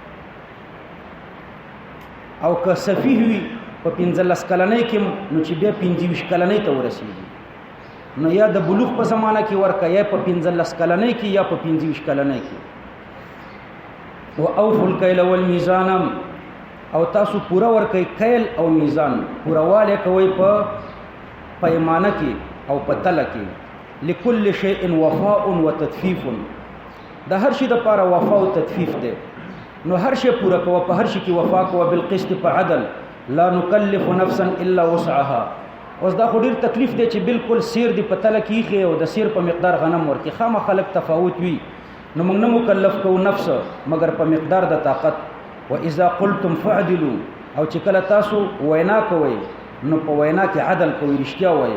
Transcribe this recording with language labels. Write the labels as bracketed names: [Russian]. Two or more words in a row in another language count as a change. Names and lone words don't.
[Pashto] او که سفیه وي په 15 کلنۍ کې نو چې بیا 25 کلنۍ ته ورسیږي، نو یا د بلوغ په زمانہ کې ورکه، یا په 15 کلنۍ کې یا په 25 کلنۍ کې. او [Arabic] اوفوا الکیل والمیزان، [Pashto] او تاسو پورا ورکئ کیل او میزان، پورواله کوي په پیمانه کې او په تله کې. [Arabic] لكل شیء وفاء وتدفیف، [Pashto] د هر شي د پاره وفا او تدفیف دی، نو هر شي پورا کوه، په هر شي کې وفا کوه، بالقسط په عدل، [Arabic] لا نکلف نفسا الا وسعها. [Pashto] اوس دا خو ډیر تکلیف دی چې بالکل سیر دی په تله کېږي او د سیر په مقدار غنم ورکړي، خامہ خلق تفاوت وي، نو موږ نه مکلف کوو نفس مگر په مقدار د طاقت. [Arabic] واذا قلتم فعدلوا، [Pashto] او چې کله تاسو وینا کوئ نو په وینا کې عدل کوئ، رښتیا وایي.